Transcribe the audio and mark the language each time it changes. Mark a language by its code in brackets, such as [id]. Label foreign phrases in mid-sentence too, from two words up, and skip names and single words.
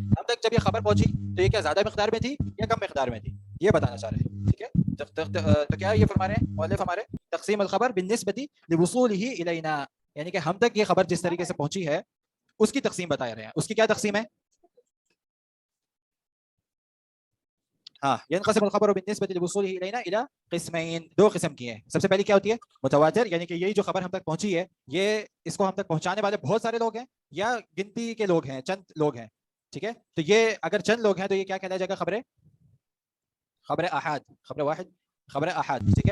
[hi] हम तक जब ये खबर पहुंची तो ये क्या ज्यादा मिकदार में थी या कम मिकदार में थी, ये बताना चाह रहे हैं, ठीक है? तो क्या ये फरमा रहे हैं मुअल्लिफ हमारे, [ar] تقسيم الخبر بالنسبة لوصوله إلينا, [hi] यानी कि हम तक ये खबर जिस तरीके से पहुंची है उसकी तक़सीम बता रहे हैं। उसकी क्या तक़सीम है? हाँ, [ar] ينقسم الخبر بالنسبة لوصوله إلينا إلى قسمين, [hi] 2 किस्म की हैं। सबसे पहली क्या होती है? मुतवातिर, यानी कि यही जो खबर हम तक पहुंची है, ये इसको हम तक पहुंचाने वाले बहुत सारे लोग हैं या गिनती के लोग हैं, चंद लोग हैं, ठीक है? तो ये अगर चंद लोग हैं तो ये क्या कहलाया जाएगा? [ar] خبر آحاد, خبر واحد, خبر آحاد, [hi] ठीक है?